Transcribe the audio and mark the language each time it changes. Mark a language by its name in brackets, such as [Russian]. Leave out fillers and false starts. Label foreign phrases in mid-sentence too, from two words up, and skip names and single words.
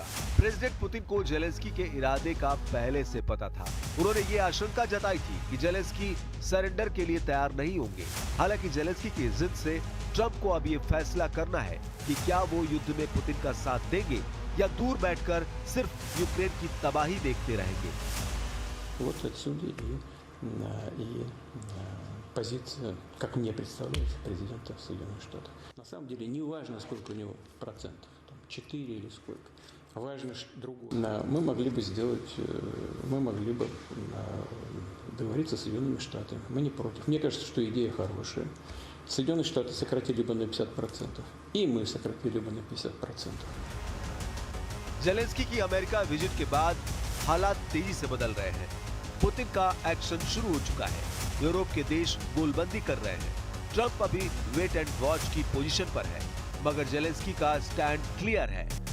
[Hindi] प्रेसिडेंट पुतिन को जेलेंस्की के इरादे का पहले से पता था। उन्होंने ये आशंका जताई थी कि जेलेंस्की सरेंडर के लिए तैयार नहीं होंगे। हालांकि जेलेंस्की की जिद से ट्रंप को अब ये फैसला करना है कि क्या वो युद्ध में पुतिन का साथ देंगे या दूर बैठकर सिर्फ यूक्रेन की तबाही देखते रहेंगे। [Russian] Вот отсюда и позиция, как мне представляется, президента Соединенных Штатов. На самом деле не важно, сколько у него процентов, 4 или сколько. Важно другое. Мы могли бы сделать, мы могли бы договориться с Соединенными Штатами. Мы не против. Мне кажется, что идея хорошая. Соединенные Штаты сократили бы на 50%, и мы сократили бы на 50%. [Hindi] जेलेंस्की की अमेरिका विजिट के बाद हालात तेजी से बदल रहे हैं। पुतिन का एक्शन शुरू हो चुका है। यूरोप के देश गोलबंदी कर रहे हैं। ट्रंप अभी [English] wait and watch [Hindi] की पोजीशन पर है, मगर जेलेंस्की का [English] stand clear [Hindi] है।